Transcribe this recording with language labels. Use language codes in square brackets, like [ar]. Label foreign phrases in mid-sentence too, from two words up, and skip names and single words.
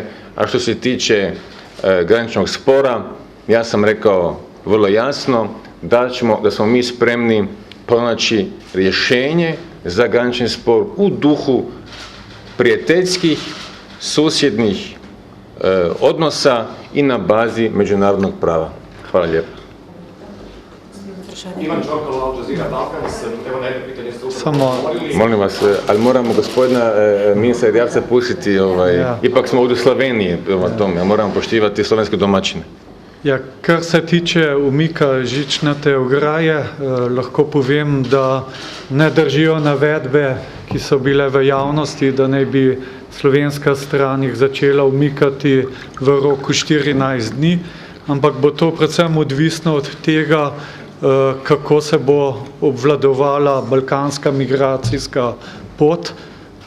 [hr] A što se tiče graničnog spora, ja sam rekao vrlo jasno da smo mi spremni pronaći rješenje za granični spor u duhu prijateljskih, susjednih odnosa i na bazi međunarodnog prava. Hvala lijepo. Ivan Čorkalo, Al Jazeera Balkans, evo na jedno pitanje ste Samo, Molim vas, ali moramo gospodina ministra Erjavca pustiti, ipak smo ovdje u Sloveniji, prema tome, moramo poštivati slovenske domaćine. [sl] ja, kar se tiče umika žičnate ograje, lahko povem, da ne držijo navedbe, ki so bile v javnosti, da naj bi slovenska stran jih začela umikati v roku 14 dni, ampak bo to predvsem odvisno od tega, kako se bo obvladovala balkanska migracijska pot.